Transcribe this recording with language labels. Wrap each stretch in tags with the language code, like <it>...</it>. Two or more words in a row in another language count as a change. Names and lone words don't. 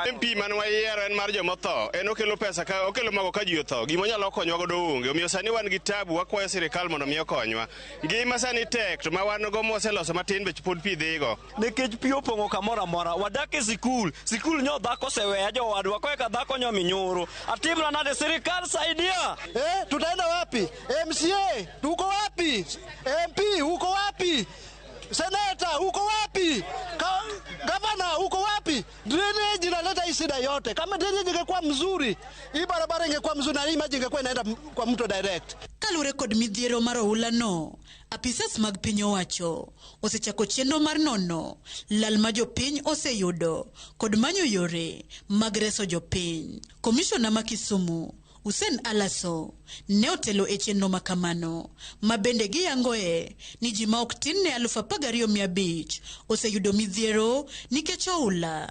<luo>MP man wayiero en mar jomotho en okelo pesa ka okelo mago ka ji otho gimo nyalo konywa godo onge omiyo sani wan gi tabu wakwayo sirikal mondo miyo konywa ngima sani tek to ma wan go moseloso matin be pod pi dhigo nikech pi opongo kamora mora wadak e sikul nyo dhako seweya jowadwa ko ka dhako nyo minyoro atimna nade</luo> <sw>serikali saidia tutaenda wapi? MCA uko wapi? MP uko wapi? Seneta uko wapi? Gavana uko wapi? Drainage inaleta hii shida yote. Kama drainage ingekuwa mzuri, hii barabara ingekuwa mzuri na hii maji ingekuwa inaenda kwa mto direct.</sw> <luo>Kalure kod midhiero mar oula no, apisas mag piny owacho osechako chenro mar nono lal ma jopiny oseyudo kod manyo yore mag reso jopiny. Komishona ma Kisumu Usen Alaso ne otelo e chenro makamano ma bende giyangoe ni ji ma ok tin ne 12,500 oseyudo midhiero nikech oula.</luo>